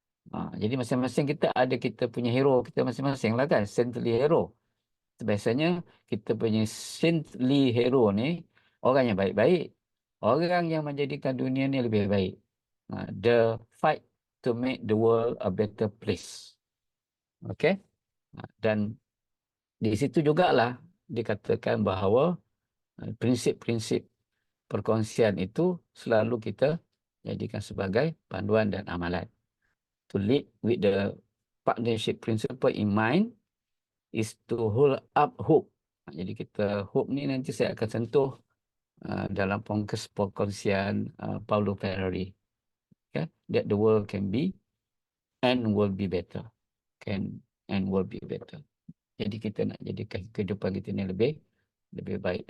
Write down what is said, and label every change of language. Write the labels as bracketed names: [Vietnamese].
[Malay] Jadi masing-masing kita ada kita punya hero kita masing-masing lah kan, saintly hero. Biasanya kita punya saintly hero ni orang yang baik-baik, orang yang menjadikan dunia ni lebih baik. [English] The fight to make the world a better place. [Malay] Okay? Dan di situ jugalah dikatakan bahawa prinsip-prinsip perkongsian itu selalu kita jadikan sebagai panduan dan amalan. [English] To lead with the partnership principle in mind is to hold up hope. [Malay] Jadi kita hope ni nanti saya akan sentuh dalam perkongsian Paulo Freire. Okay? [English] That the world can be and will be better. Can and will be better. [Malay] Jadi kita nak jadikan kehidupan kita ni lebih baik.